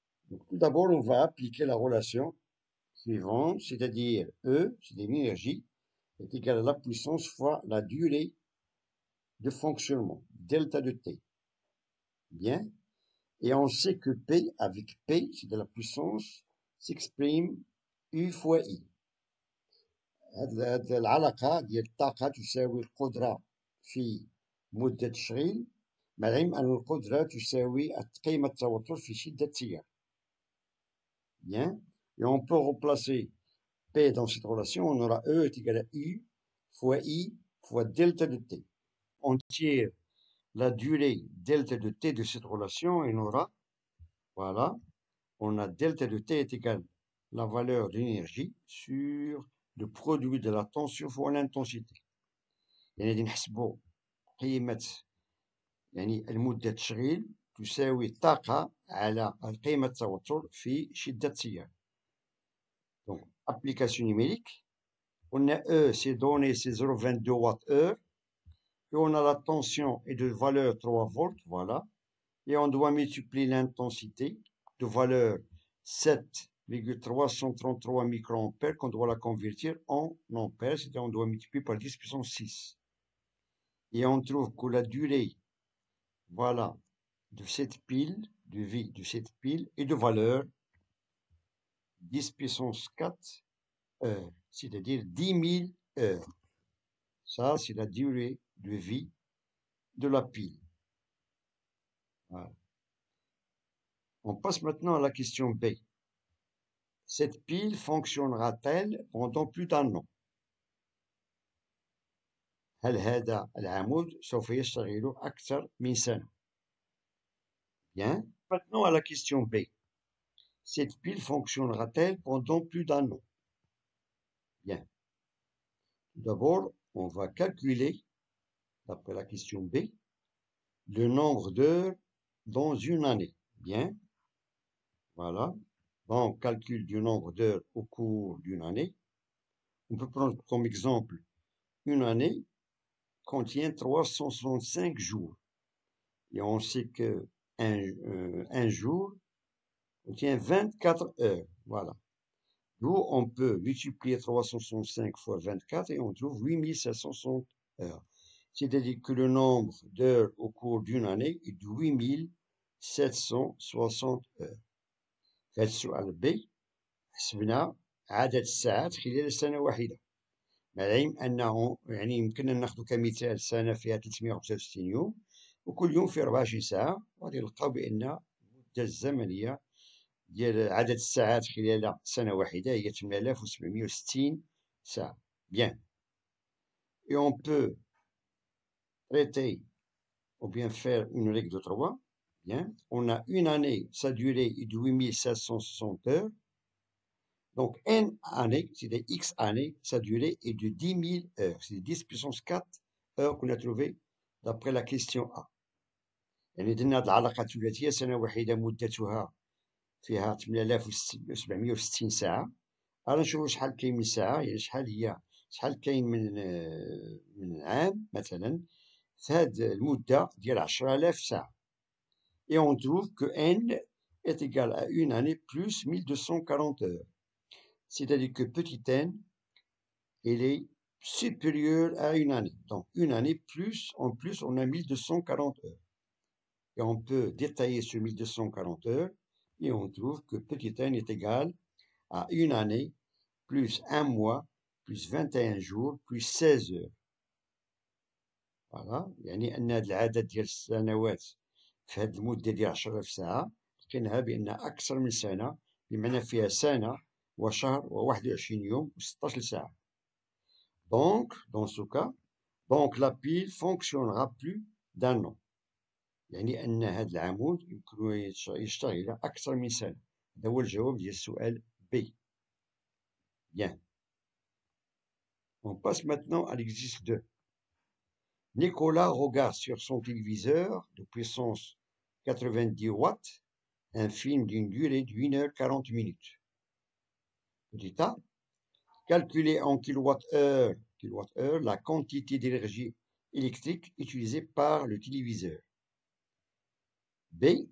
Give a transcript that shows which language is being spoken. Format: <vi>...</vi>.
<fr>Donc, tout d'abord, on va appliquer la relation suivante, c'est-à-dire E, c'est l'énergie, est égal à la puissance fois la durée de fonctionnement, delta de T. Bien. Et on sait que P, avec P, c'est de la puissance, s'exprime U fois I.</fr> <ar>هذه العلاقة ديال الطاقة تساوي القدرة في مدة التشغيل، مع العلم أن القدرة تساوي قيمة التوتر في شدة التيار.</ar> <fr>Bien. Et on peut remplacer P dans cette relation, on aura E est égal à U fois I fois delta de T. On tire la durée delta de T de cette relation et on aura, voilà, on a delta de T est égal à la valeur de l'énergie sur le produit de la tension fois l'intensité.</fr> <ar>يعني غادي نحسبوا قيمة يعني المدة التشغيل تساوي الطاقة على قيمة التوتر في شدة التيار.</ar> <fr>Donc, application numérique, on a E, c'est donné, c'est 0,22 Wh, et on a la tension est de valeur 3 volts, voilà, et on doit multiplier l'intensité de valeur 7 0,333 microampères qu'on doit la convertir en ampères, c'est-à-dire on doit multiplier par 10 puissance 6. Et on trouve que la durée, voilà, de cette pile, de vie de cette pile est de valeur 10 puissance 4 heures, c'est-à-dire 10 000 heures. Ça, c'est la durée de vie de la pile. Voilà. On passe maintenant à la question B. Cette pile fonctionnera-t-elle pendant plus d'un an?</fr> <ar>هل هذا العمود سوف يشتغل أكثر من سنة؟ Bien.</ar> <fr>Maintenant à la question B. Cette pile fonctionnera-t-elle pendant plus d'un an? Bien. D'abord, on va calculer, d'après la question B, le nombre d'heures dans une année. Bien. Voilà. Donc, calcul du nombre d'heures au cours d'une année. On peut prendre comme exemple une année contient 365 jours. Et on sait que un jour contient 24 heures. Voilà. D'où on peut multiplier 365 fois 24 et on trouve 8760 heures. C'est-à-dire que le nombre d'heures au cours d'une année est de 8760 heures.</fr> <ar>في هذا السؤال B حسبنا عدد الساعات خلال سنة واحدة. مع العلم أنه يعني يمكننا ناخذ كمثال سنة فيها 365 يوم وكل يوم فيه 24 ساعة، وغادي نلقاو بأن المدة الزمنية ديال عدد الساعات خلال سنة واحدة هي 8760 ساعة.</ar> <fr>Bien. Et on peut traiter ou bien faire une règle de 3. Bien. On a une année, sa durée est de 8760 heures. Donc, N années, c'est des X années, sa durée est de 10 000 heures. C'est 10 puissance 4 heures qu'on a trouvé d'après la question A.</fr> <ar>يعني درنا هاد العلاقة الثلاثية سنة واحدة مدتها فيها 8760 ساعة. غادي نشوفو شحال كاين من ساعة، يعني شحال كاين من عام مثلا في هاد المدة ديال 10,000 ساعة.</ar> <fr>Et on trouve que N est égal à une année plus 1240 heures. C'est-à-dire que petit n, il est supérieur à une année. Donc, une année plus, en plus, on a 1240 heures. Et on peut détailler sur 1240 heures et on trouve que petit n est égal à une année plus un mois plus 21 jours plus 16 heures. Voilà.</fr> <ar>يعني أن هذا العدد ديال السنوات في هذه المدة ديال 10,000 ساعة لقيناها بأنها أكثر من سنة، بمعنى فيها سنة وشهر و21 يوم و16 ساعة.</ar> <fr>Donc, dans ce cas, donc la pile fonctionnera plus d'un an.</fr> <ar>يعني أن هذا العمود يمكن يشتغل أكثر من سنة. هذا هو الجواب ديال السؤال B.</ar> <fr>Bien. On passe maintenant à l'exercice 2. Nicolas regarde sur son téléviseur de puissance 90 watts un film d'une durée de 1 heure 40 minutes. Petit a, calculer en kilowattheure la quantité d'énergie électrique utilisée par le téléviseur. B.</fr>